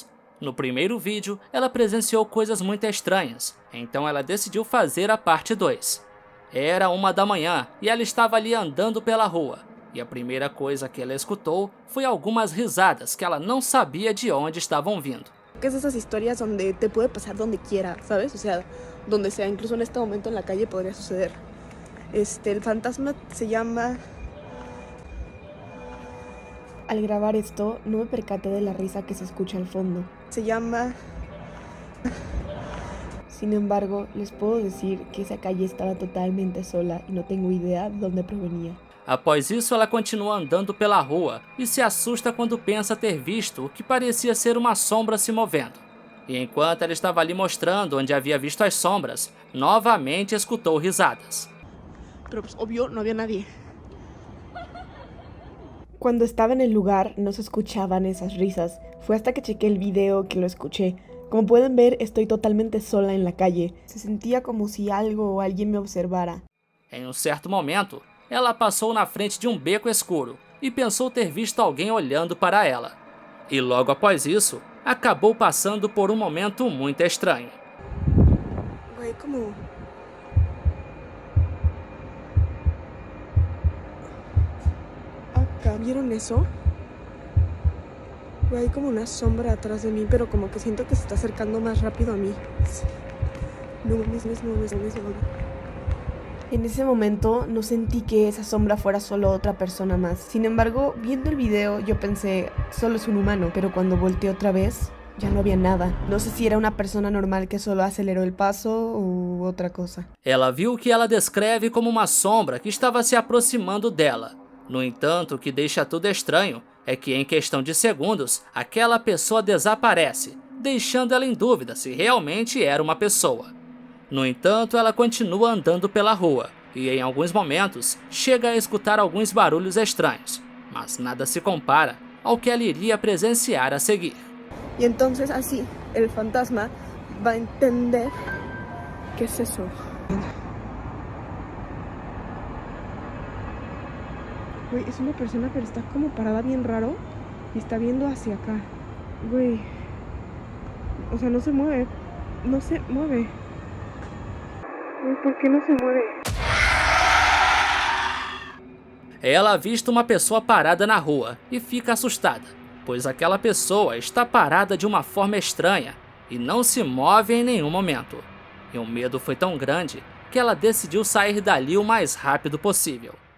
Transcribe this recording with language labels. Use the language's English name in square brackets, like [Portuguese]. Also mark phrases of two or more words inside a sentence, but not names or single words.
[Portuguese] No primeiro vídeo, ela presenciou coisas muito estranhas, então ela decidiu fazer a parte 2. Era 1 da manhã e ela estava ali andando pela rua. E a primeira coisa que ela escutou foi algumas risadas que ela não sabia de onde estavam vindo. [Spanish] Que es esas historias donde te puede pasar donde quiera, ¿sabes? O sea, donde sea, incluso en este momento en la calle podría suceder. El fantasma se llama... Al grabar esto, no me percaté de la risa que se escucha al fondo. Se llama... Sin embargo, les puedo decir que esa calle estaba totalmente sola y no tengo idea de dónde provenía. [Portuguese] Após isso, ela continua andando pela rua e se assusta quando pensa ter visto o que parecia ser uma sombra se movendo. E enquanto ela estava ali mostrando onde havia visto as sombras, novamente escutou risadas. [Spanish] Pero pues obvio no había nadie. Cuando estaba en el lugar no se escuchaban esas risas. Fue hasta que chequé el video que lo escuché. Como pueden ver, estoy totalmente sola en la calle. Se sentía como si algo o alguien me observara. [Portuguese] Em um certo momento, ela passou na frente de um beco escuro e pensou ter visto alguém olhando para ela. E logo após isso, acabou passando por um momento muito estranho. [Spanish] Güey, como... Acá, ¿vieron eso? Güey, hay como una sombra atrás de mí, pero como que siento que se está acercando más rápido a mí. No mames, no mames. En ese momento no sentí que esa sombra fuera solo otra persona más. Sin embargo, viendo el video yo pensé, solo es un humano, pero cuando volteé otra vez, ya no había nada. No sé si era una persona normal que solo aceleró el paso u otra cosa. [Portuguese] Ela viu o que ela descreve como uma sombra que estava se aproximando dela. No entanto, o que deixa tudo estranho é que em questão de segundos, aquela pessoa desaparece, deixando ela em dúvida se realmente era uma pessoa. No entanto, ela continua andando pela rua e em alguns momentos chega a escutar alguns barulhos estranhos, mas nada se compara ao que ela iria presenciar a seguir. [Spanish] Y entonces así, el fantasma va a entender qué es eso. Güey, es una persona pero está como parada bien raro y está viendo hacia acá. Güey, o sea, no se mueve, no se mueve. Güey, ¿por qué no se mueve? [Portuguese] Ela avista uma pessoa parada na rua e fica assustada, pois aquela pessoa está parada de uma forma estranha e não se move em nenhum momento. E o medo foi tão grande que ela decidiu sair dali o mais rápido possível.